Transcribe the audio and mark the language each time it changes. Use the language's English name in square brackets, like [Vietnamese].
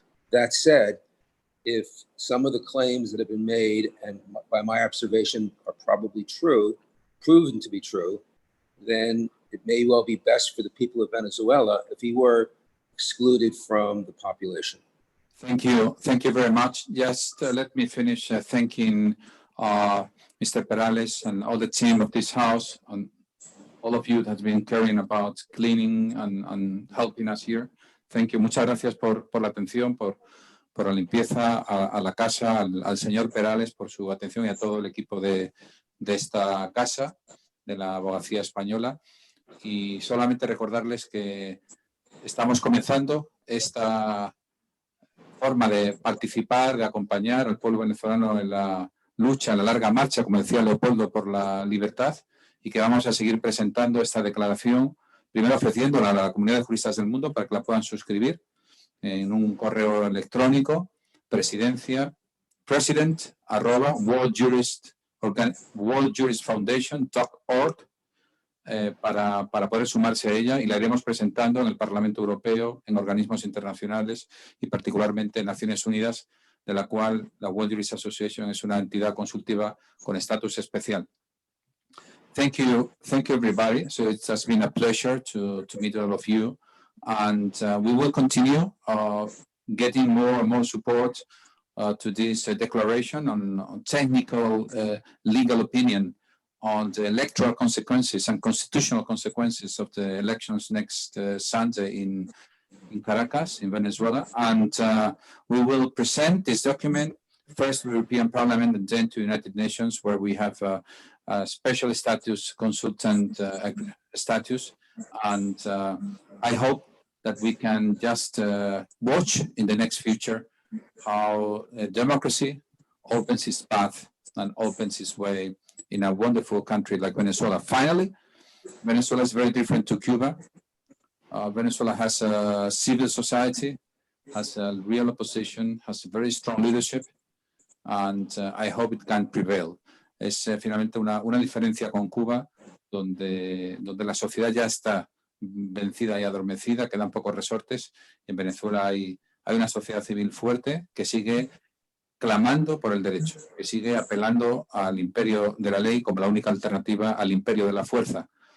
[English] That said, if some of the claims that have been made, and by my observation are probably true, proven to be true, then it may well be best for the people of Venezuela if he were excluded from the population. Thank you. Thank you very much. Just let me finish thanking Mr. Perales and all the team of this house, and all of you that have been caring about cleaning and helping us here. Thank you. [Spanish] Muchas gracias por la atención, por la limpieza, a la casa, al señor Perales por su atención y a todo el equipo de esta casa, de la abogacía española. Y solamente recordarles que estamos comenzando esta forma de participar, de acompañar al pueblo venezolano en la lucha, en la larga marcha, como decía Leopoldo, por la libertad, y que vamos a seguir presentando esta declaración, primero ofreciéndola a la comunidad de juristas del mundo para que la puedan suscribir en un correo electrónico, president@worldjuristfoundation.org, para poder sumarse a ella, y la iremos presentando en el Parlamento Europeo, en organismos internacionales y particularmente en Naciones Unidas, de la cual la World Jurist Association es una entidad consultiva con estatus especial. [English] Thank you everybody. So it has been a pleasure to meet all of you, and we will continue getting more and more support to this declaration on technical legal opinion on the electoral consequences and constitutional consequences of the elections next Sunday in Caracas, in Venezuela. And we will present this document first to the European Parliament and then to the United Nations, where we have a special status, consultant status. And I hope that we can just watch in the next future how democracy opens its path and opens its way in a wonderful country like Venezuela. Finally, Venezuela is very different to Cuba. Venezuela has a civil society, has a real opposition, has a very strong leadership, and I hope it can prevail. [Spanish] Es finalmente una diferencia con Cuba, donde la sociedad ya está vencida y adormecida, quedan pocos resortes. En Venezuela hay una sociedad civil fuerte que sigue clamando por el derecho, que sigue apelando al imperio de la ley como la única alternativa al imperio de la fuerza.